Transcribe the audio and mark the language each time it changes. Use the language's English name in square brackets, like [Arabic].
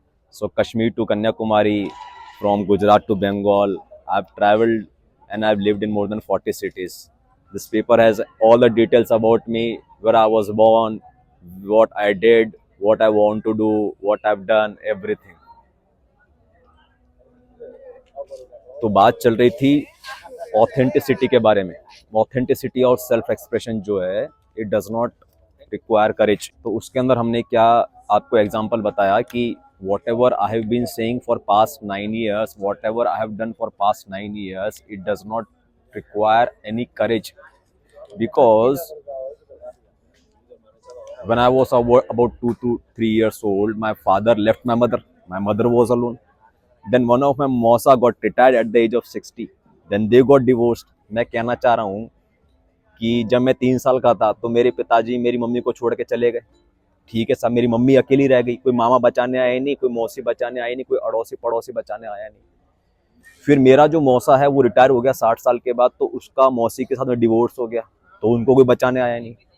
[English] So Kashmir to Kanyakumari, from Gujarat to Bengal, I've traveled and I've lived in more than 40 cities. This paper has all the details about me, where I was born, what I did, what I want to do, what I've done, everything. [Hindi] तो बात चल रही थी authenticity के बारे में। Authenticity और self expression जो है, [English] It does not require courage. [Hindi] तो उसके अंदर हमने क्या आपको एग्जांपल बताया कि [English] whatever I have been saying for past 9 years, whatever I have done for past 9 years, it does not require any courage, because when I was about 2 to 3 years old, my father left my mother. My mother was alone. Then one of my Mosa got retired at the age of 60. Then they got divorced. [Hindi] मैं कहना चाह रहा हूँ कि जब मैं 3 साल का था तो मेरे पिताजी मेरी मम्मी को छोड़ के चले गए। ठीक है, सब मेरी मम्मी अकेली रह गई, कोई मामा बचाने आया नहीं, कोई मौसी बचाने आई नहीं, कोई अड़ोसी पड़ोसी बचाने आया नहीं। फिर मेरा जो मौसा है वो रिटायर हो गया 60 साल के बाद, तो उसका मौसी के साथ में डिवोर्स हो गया, तो उनको कोई बचाने आया नहीं।